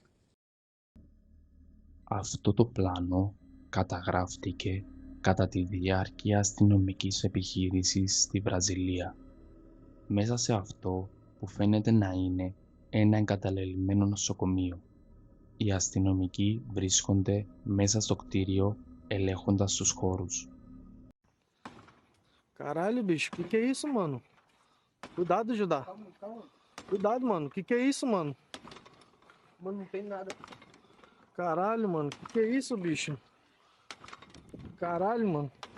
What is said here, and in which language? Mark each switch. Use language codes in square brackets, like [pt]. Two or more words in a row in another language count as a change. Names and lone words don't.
[el] Αυτό το πλάνο καταγράφτηκε κατά τη διάρκεια αστυνομικής επιχείρησης στη Βραζιλία. Μέσα σε αυτό που φαίνεται να είναι ένα εγκαταλελειμμένο νοσοκομείο. Οι αστυνομικοί βρίσκονται μέσα στο κτίριο ελέγχοντας τους χώρους. [pt] Caralho, bicho, que é isso, mano? Cuidado, Judá. Cuidado, mano. Que é isso, mano? Mano, não tem nada. Caralho, mano. Que é isso, bicho? Caralho, mano.